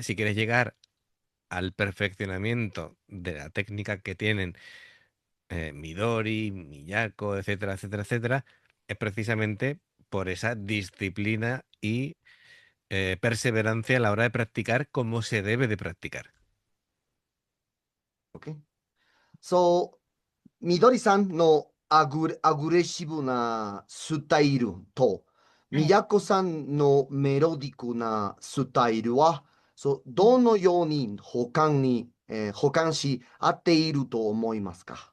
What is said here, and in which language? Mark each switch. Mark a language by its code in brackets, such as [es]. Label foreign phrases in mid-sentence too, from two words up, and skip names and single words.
[es] Si quieres llegar al perfeccionamiento de la técnica que tienen Midori, Miyako, etcétera, etcétera, etcétera, es precisamente por esa disciplina y perseverancia a la hora de practicar como se debe de practicar. OK? [ja] そう、みどりさんのアグレッシブなスタイルと、はい。みやこさんのメロディックなスタイルは、どのように補完し合っていると思いますか？